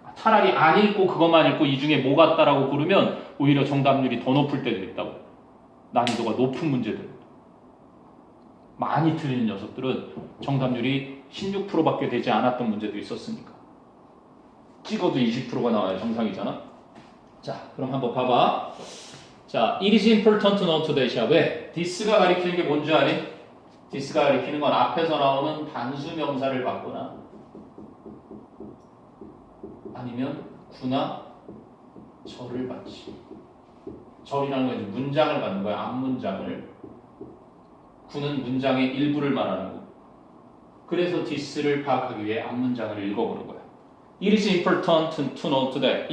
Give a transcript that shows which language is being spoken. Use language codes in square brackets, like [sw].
[ko] 차라리 안 읽고 그것만 읽고 이 중에 뭐 같다라고 고르면 오히려 정답률이 더 높을 때도 있다고. 난이도가 높은 문제들. 많이 틀리는 녀석들은 정답률이 16%밖에 되지 않았던 문제도 있었으니까. 찍어도 20%가 나와야 정상이잖아. 자, 그럼 한번 봐봐. [en] 자, it is important to know today야. [ko] 왜? this가 가리키는 게 뭔지 아니? this가 가리키는 건 앞에서 나오는 단수 명사를 받거나 아니면 구나 절을 받지. 절이라는 건 이제 문장을 받는 거야. 앞문장을. 구는 문장의 일부를 말하는 거. 그래서 this를 파악하기 위해 앞문장을 읽어보는 거야. [en] It is important to know that.